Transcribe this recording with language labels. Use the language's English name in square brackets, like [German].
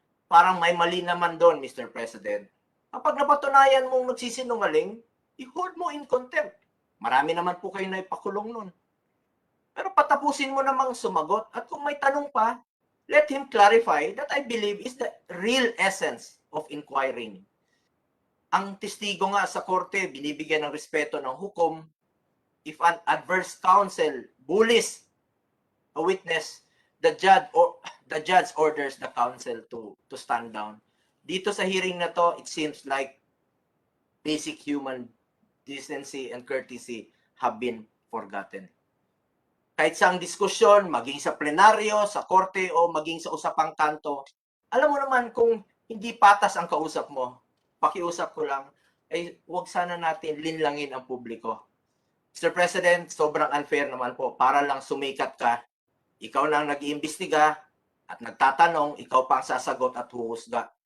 [Filipino] Parang may mali naman doon, Mr. President. Kapag napatunayan mong nagsisinungaling, i-hold mo in contempt. Marami naman po kayo na ipakulong nun. Pero patapusin mo namang sumagot at kung may tanong pa, [English] let him clarify that I believe is the real essence of inquiring. [Filipino] Ang testigo nga sa korte, binibigyan ng respeto ng hukom. [English] If an adverse counsel bullies a witness, the judge orders the counsel to stand down. [Filipino] Dito sa hearing na to, [English] it seems like basic human decency and courtesy have been forgotten. [Filipino] Kahit sa ang diskusyon, maging sa plenaryo, sa korte, o maging sa usapang kanto, alam mo naman kung hindi patas ang kausap mo, pakiusap ko lang, ay huwag sana natin linlangin ang publiko. Mr. President, sobrang unfair naman po. Para lang sumikat ka, ikaw lang nag-iimbestiga at nagtatanong, ikaw pa ang sasagot at huhusga.